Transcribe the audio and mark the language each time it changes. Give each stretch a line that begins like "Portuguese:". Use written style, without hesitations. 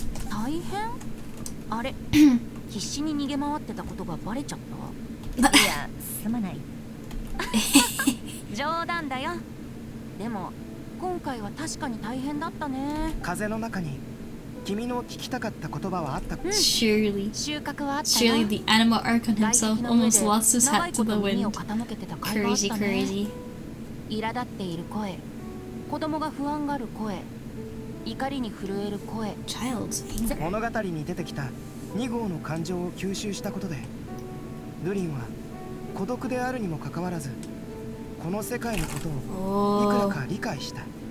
Japanese: 大変？あれ、必死に逃げ回ってたことがバレちゃった？いや、すまない。冗談だよ。でも今回は確かに大変だったね。風の中に君の聞きたかった言葉はあった？
English: Surely.
Japanese: 収穫はあったな。
English: Surely the animal Archon himself almost lost his hat to the wind. Crazy, crazy.
Japanese: 苛立っている声、子供が不安がる声、怒りに震える声。
English: Child's anger.
Japanese: 物語に出てきた2号の感情を吸収したことで、ルリンは孤独であるにもかかわらずこの世界のことをいくらか理解した。